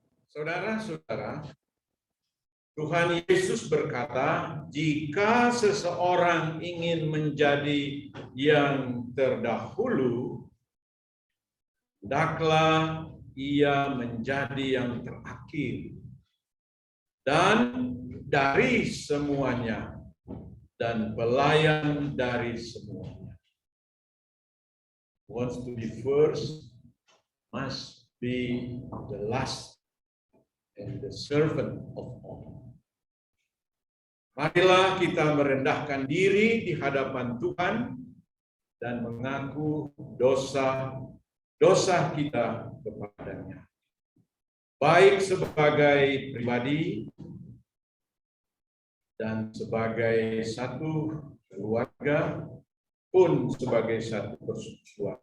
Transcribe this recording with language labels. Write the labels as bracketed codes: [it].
[id] Saudara-saudara, Tuhan Yesus berkata, jika seseorang ingin menjadi yang terdahulu, hendaklah ia menjadi yang terakhir. Dan dari semuanya, dan pelayan dari semuanya. [en] Wants to be first, must be the last, and the servant of all. [id] Marilah kita merendahkan diri di hadapan Tuhan dan mengaku dosa kita kepadanya. Baik sebagai pribadi dan sebagai satu keluarga pun sebagai satu persekutuan.